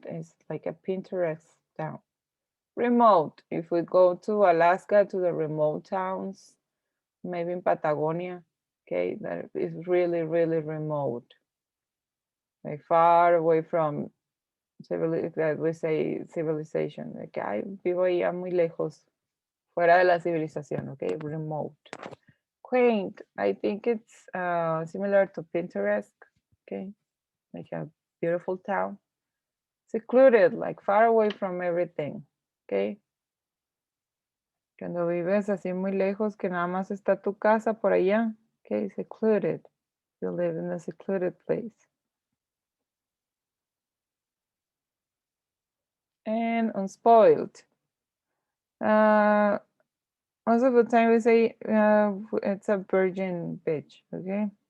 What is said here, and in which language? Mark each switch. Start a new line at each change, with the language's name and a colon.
English: It's like a Pinterest town. Remote. If we go to Alaska, to the remote towns, maybe in Patagonia, okay, that is really, really remote, like far away from that we say civilization.
Spanish: Like, I vivo allá muy lejos, fuera de la civilización, okay, remote.
English: Quaint, I think it's similar to Pinterest, okay, like a beautiful town. Secluded, like far away from everything, okay.
Spanish: Cuando vives así muy lejos, que nada más está tu casa por allá, okay, secluded.
English: You live in a secluded place. And unspoiled. Most of the time we say it's a virgin beach, okay?